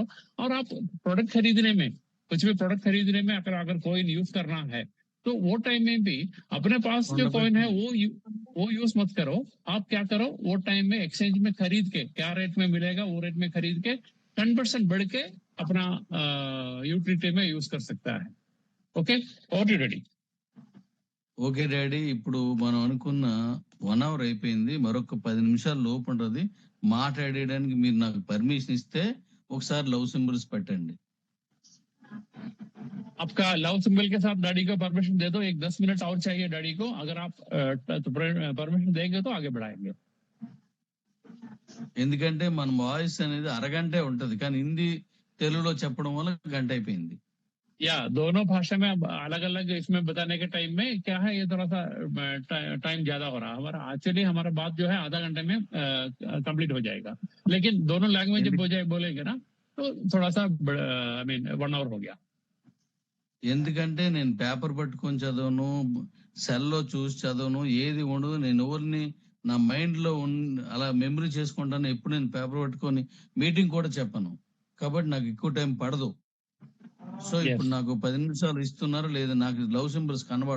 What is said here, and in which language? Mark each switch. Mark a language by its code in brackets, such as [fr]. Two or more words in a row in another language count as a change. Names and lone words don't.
[hi] और आप प्रोडक्ट खरीदने में, कुछ भी प्रोडक्ट खरीदने में अगर कॉइन यूज करना है तो वो टाइम में भी अपने पास जो कॉइन है वो यूज मत करो। आप क्या करो, वो टाइम में एक्सचेंज में खरीद के, क्या रेट में मिलेगा वो रेट में खरीद के 10% बढ़ के अपना यूटिलिटी में यूज कर सकता है। [en] okay, okay daddy. okay daddy, [te] ఇప్పుడు మనం అనుకున్న 1 అవర్ అయిపోయింది, మరొక 10 నిమిషాలు లోపు ఉంటుంది. మాట్లాడేయడానికి మీరు నాకు పర్మిషన్ ఇస్తే ఒకసారి [en] love symbols [te] పెట్టండి. [hi] आपका [en] love symbol [hi] के साथ डैडी को परमिशन दे दो। 10 मिनट और चाहिए डैडी को, अगर आप परमिशन देंगे तो आगे बढ़ाएंगे। [te] ఎందుకంటే మన వాయిస్ అనేది అరగంటే ఉంటది, కానీ హిందీ తెలుగులో చెప్పడం వల్ల గంట అయిపోయింది. [hi] या दोनों भाषा में अलग अलग इसमें बताने के टाइम में क्या है, ये थोड़ा सा टाइम ज्यादा हो रहा है हमारा। एक्चुअली हमारा बात जो है आधा घंटे में कंप्लीट हो जाएगा, लेकिन दोनों लैंग्वेज जब बोलेंगे ना तो थोड़ा सा [en] I mean [hi] 1 అవర్ हो गया। [te] ఎందుకంటే నేను పేపర్ పట్టుకొని చదవను, సెల్లో చూసి చదవను, ఏది ఉండదు. నేను ఎవరిని నా మైండ్ లో అలా మెమరీ చేసుకుంటాను. ఎప్పుడు నేను పేపర్ పట్టుకొని మీటింగ్ కూడా చెప్పను, కాబట్టి నాకు ఎక్కువ టైం పడదు. సో ఇప్పుడు నాకు 10 నిమిషాలు ఇస్తున్నారు లేదా, నాకు [en] love symbols [te] కనబడు.